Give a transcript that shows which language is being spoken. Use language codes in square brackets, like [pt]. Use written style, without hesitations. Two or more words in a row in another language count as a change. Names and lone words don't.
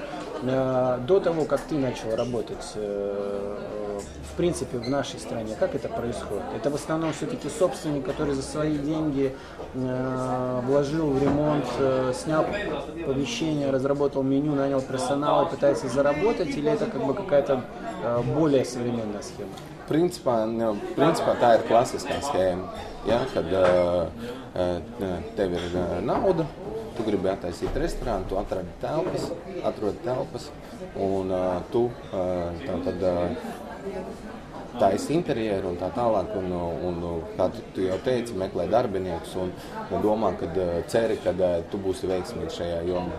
[ru] До того, как ты начал работать, в принципе, в нашей стране, как это происходит? Это в основном все-таки собственник, который за свои деньги вложил в ремонт, снял помещение, разработал меню, нанял персонал и пытается заработать, или это как бы какая-то более современная схема? [lv] Principā tā ir klasiskā schēma. Ja, kad tev ir nauda, tu gribi attaisīt restorānu, tu atrodi telpas, un tu tad taisi interjeru un tā tālāk, un kā tu jau teici, meklē darbiniekus un domā, ceri, kad tu būsi veiksmīgs šajā jomā.